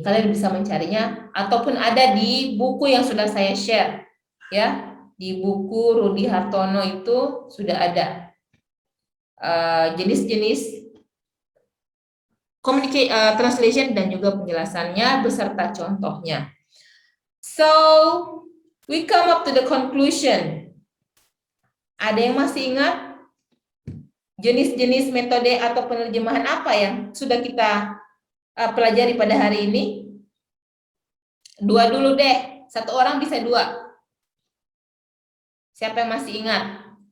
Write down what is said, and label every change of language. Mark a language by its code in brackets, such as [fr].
[id] Kalian bisa mencarinya ataupun ada di buku yang sudah saya share ya. Di buku Rudi Hartono itu sudah ada jenis-jenis translation dan juga penjelasannya beserta contohnya. [en] So, we come up to the conclusion. [id] Ada yang masih ingat jenis-jenis metode atau penerjemahan apa yang sudah kita pelajari pada hari ini? Dua dulu deh, satu orang bisa dua. Siapa yang masih ingat?